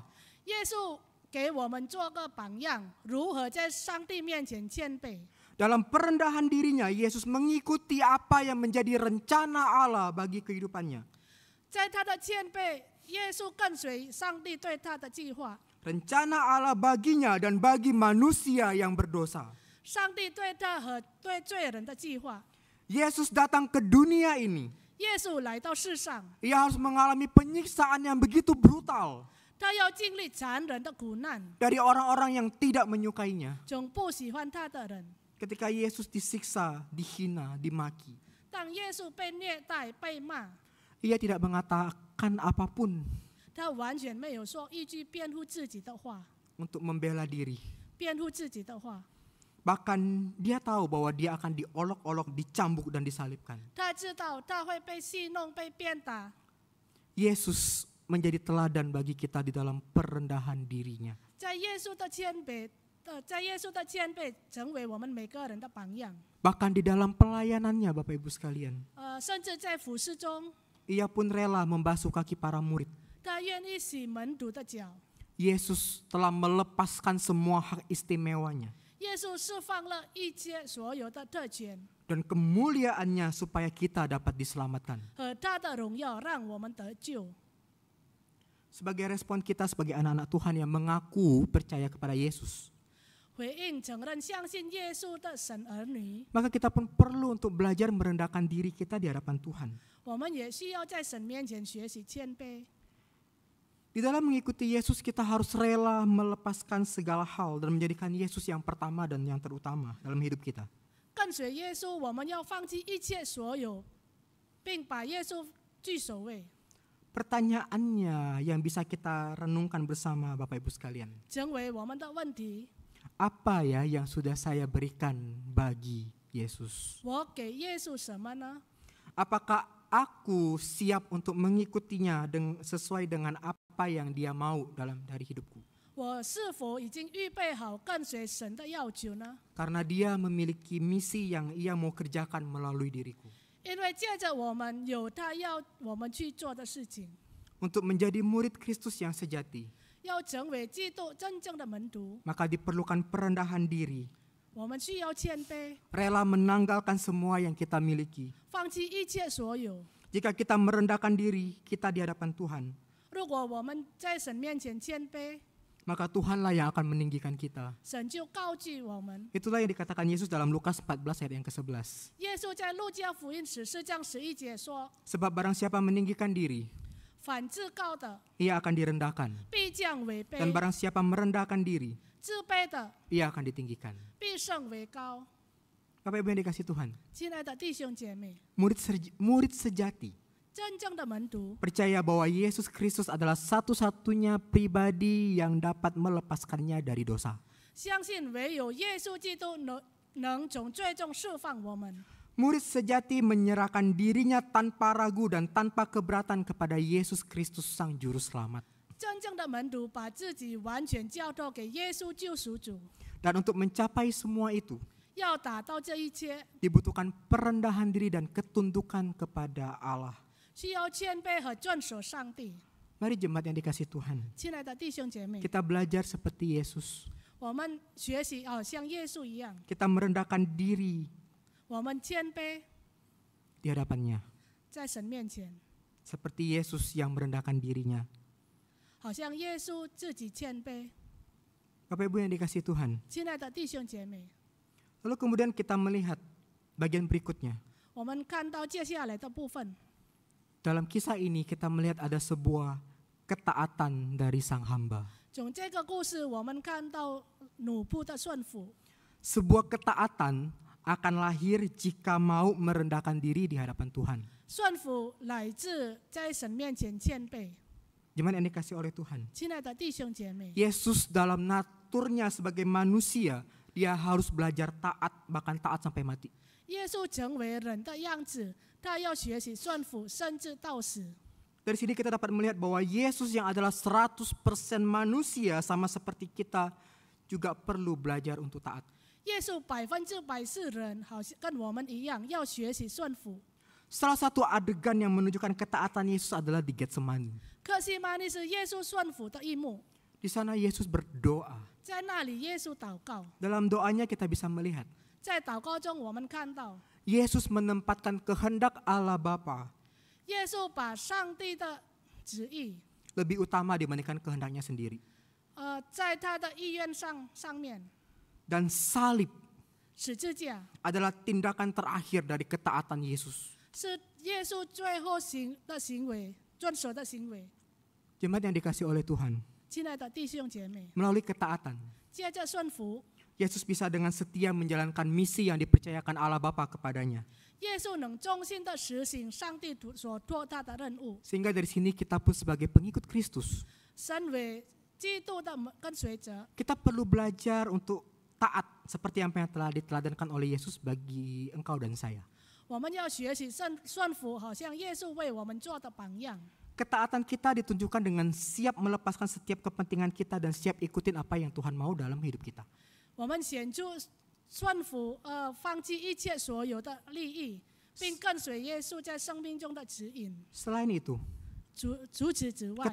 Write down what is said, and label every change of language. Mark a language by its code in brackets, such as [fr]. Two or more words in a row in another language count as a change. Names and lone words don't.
[zh] 耶稣给我们做个榜样，如何在上帝面前谦卑。 [id] Dalam perendahan dirinya, Yesus mengikuti apa yang menjadi rencana Allah bagi kehidupannya. [zh] 在他的谦卑，耶稣跟随上帝对他的计划。 [id] Rencana Allah baginya dan bagi manusia yang berdosa. [zh] 上帝对他和对罪人的计划。 [id] Yesus datang ke dunia ini. [zh] 耶稣来到世上， [id] Ia harus mengalami penyiksaan yang begitu brutal [zh] 他要经历残忍的苦难， [id] dari orang-orang yang tidak menyukainya. [zh] 从不喜欢他的人。 [id] Ketika Yesus disiksa, dihina, dimaki, [zh] 当耶稣被虐待、被骂， [id] ia tidak mengatakan apapun [zh] 他完全没有说一句辩护自己的话， [id] untuk membela diri. [zh] 辩护自己的话。 [id] Bahkan dia tahu bahwa dia akan diolok-olok, dicambuk dan disalibkan. [zh] 他知道他会被戏弄、被鞭打。 [id] Yesus menjadi teladan bagi kita di dalam perendahan dirinya. [zh] 在耶稣的谦卑成为我们每个人的榜样。 [id] Bahkan di dalam pelayanannya Bapak Ibu sekalian, [zh] 甚至在服侍中， [id] ia pun rela membasuh kaki para murid. [zh] 他愿意洗门徒的脚。 [id] Yesus telah melepaskan semua hak istimewanya [zh] 耶稣释放了一切所有的特权 [id] dan kemuliaannya supaya kita dapat diselamatkan. [zh] 和他的荣耀，让我们得救。 [id] Sebagai respon kita sebagai anak-anak Tuhan yang mengaku percaya kepada Yesus, [zh] 回应承认相信耶稣的神儿女， [id] maka kita pun perlu untuk belajar merendahkan diri kita di hadapan Tuhan. [zh] 我们也需要在神面前学习谦卑。 [id] Di dalam mengikuti Yesus, kita harus rela melepaskan segala hal dan menjadikan Yesus yang pertama dan yang terutama dalam hidup kita. [zh] 跟随耶稣，我们要放弃一切所有，并把耶稣居首位， [id] Pertanyaannya yang bisa kita renungkan bersama Bapak Ibu sekalian, [zh] 成为我们的问题。 [id] apa ya yang sudah saya berikan bagi Yesus? [zh] 我给耶稣什么呢？ [id] Apakah aku siap untuk mengikutinya sesuai dengan apa yang dia mau dari hidupku? [zh] 我是否已经预备好跟随神的要求呢？ [id] Karena dia memiliki misi yang ia mau kerjakan melalui diriku. [zh] 因为借着我们有他要我们去做的事情， [id] Untuk menjadi murid Kristus yang sejati, [zh] 要成为基督真正的门徒， [id] maka diperlukan perendahan diri, [zh] 我们需要谦卑， [id] rela menanggalkan semua yang kita miliki. [zh] 放弃一切所有。 [id] Jika kita merendahkan diri kita di hadapan Tuhan, [zh] 如果我们在神面前谦卑， [id] maka Tuhanlah yang akan meninggikan kita. [zh] 神就高举我们。 [id] Itulah yang dikatakan Yesus dalam Lukas 14 ayat yang ke-11. [zh] 耶稣在路加福音14章11节说 [id] Sebab barang siapa meninggikan diri, [zh] 反自高的 [id] ia akan direndahkan. [zh] 必降为卑， [id] Dan barang siapa merendahkan diri, [zh] 自卑的 [id] ia akan ditinggikan. [zh] 必升为高。 [id] Bapak Ibu yang dikasih Tuhan, [zh] 亲爱的弟兄姐妹， [id] murid sejati [zh] 真正的门徒， [id] percaya bahwa Yesus Kristus adalah satu-satunya pribadi yang dapat melepaskannya dari dosa. [zh] 相信唯有耶稣基督能从最终释放我们。 [id] Murid sejati menyerahkan dirinya tanpa ragu dan tanpa keberatan kepada Yesus Kristus Sang Juru Selamat. [zh] 真正的门徒把自己完全交托给耶稣救赎主， [id] Dan untuk mencapai semua itu, [zh] 要达到这一切， [id] dibutuhkan perendahan diri dan ketundukan kepada Allah. [zh] 需要谦卑和遵守上帝。 [id] Mari jemaat yang dikasih Tuhan, [zh] 亲爱的弟兄姐妹， [id] kita belajar seperti Yesus. [zh] 我们学习像耶稣一样， [id] Kita merendahkan diri [zh] 我们谦卑 [id] di hadapannya. [zh] 在神面前， [id] Seperti Yesus yang merendahkan dirinya. [zh] 好像耶稣自己谦卑。 [id] Bapak Ibu yang dikasih Tuhan. [zh] 亲爱的弟兄姐妹， [id] Lalu kemudian kita melihat bagian berikutnya. [zh] 我们看到接下来的部分， [id] Dalam kisah ini kita melihat ada sebuah ketaatan dari sang hamba. [zh] 从这个故事我们看到奴仆的顺服。 [id] Sebuah ketaatan akan lahir jika mau merendahkan diri di hadapan Tuhan. [zh] 顺服乃至在神面前谦卑。 [id] Jemaat yang dikasih oleh Tuhan. [zh] 亲爱的弟兄姐妹， [id] Yesus dalam naturnya sebagai manusia, dia harus belajar taat, bahkan taat sampai mati. [zh] 耶稣成为人的样子，他要学习顺服，甚至到死。 [id] Dari sini kita dapat melihat bahwa Yesus yang adalah 100% manusia sama seperti kita juga perlu belajar untuk taat. [zh] 耶稣100%是人，好像跟我们一样，要学习顺服。 [id] Salah satu adegan yang menunjukkan ketaatan Yesus adalah di Getsemani. [zh] 克西玛尼是耶稣顺服的一幕， [id] Di sana Yesus berdoa. [zh] 在那里耶稣祷告， [id] Dalam doanya kita bisa melihat [zh] 在祷告中我们看到 [id] Yesus menempatkan kehendak Allah Bapa [zh] 耶稣把上帝的旨意， [id] lebih utama dibandingkan kehendaknya sendiri. [zh] 在他的意愿上面， [id] Dan salib [zh] 十字架 [id] adalah tindakan terakhir dari ketaatan Yesus. [zh] 是耶稣最后的行为，遵守的行为。 [id] Jemaat yang dikasih oleh Tuhan, [zh] 亲爱的弟兄姐妹， [id] melalui ketaatan, [zh] 接着顺服， [id] Yesus bisa dengan setia menjalankan misi yang dipercayakan Allah Bapa kepadanya. [zh] 耶稣能忠心的实行上帝所托他的任务。 [id] Sehingga dari sini kita pun sebagai pengikut Kristus, [zh] 身为基督的跟随者， [id] kita perlu belajar untuk taat seperti apa yang telah diteladankan oleh Yesus bagi engkau dan saya. [zh] 我们要学习顺服，好像耶稣为我们做的榜样。 [id] Ketaatan kita ditunjukkan dengan siap melepaskan setiap kepentingan kita dan siap ikutin apa yang Tuhan mau dalam hidup kita. [zh] 我们显出顺服，放弃一切所有的利益，并跟随耶稣在生命中的指引。 [id] Selain itu, [zh] 除此之外，